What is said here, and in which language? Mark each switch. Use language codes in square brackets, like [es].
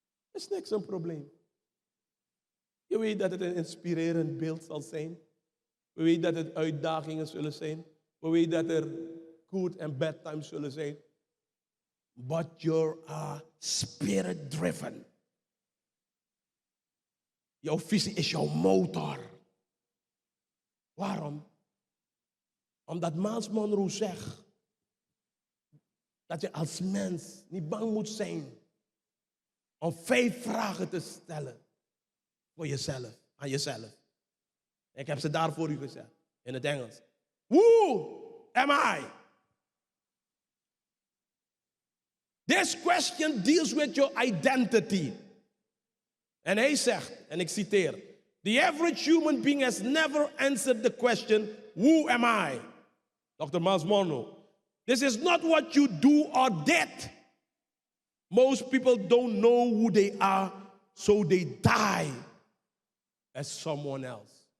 [nl] Is niks een probleem. Je weet dat het een inspirerend beeld zal zijn. We weten dat het uitdagingen zullen zijn. We weten dat er good en bad times zullen zijn. [en] But you are spirit driven. [nl] Jouw visie is jouw motor. Waarom? Omdat Miles Monroe zegt dat je als mens niet bang moet zijn om 5 vragen te stellen voor jezelf, aan jezelf. Ik heb ze daar voor u gezet, in het Engels. [en] Who am I? This question deals with your identity. [nl] En hij zegt, en ik citeer, [en] the average human being has never answered the question, who am I? Dr. Miles Monroe. This is not what you do or did. Most people don't know who they are, so they die as someone else.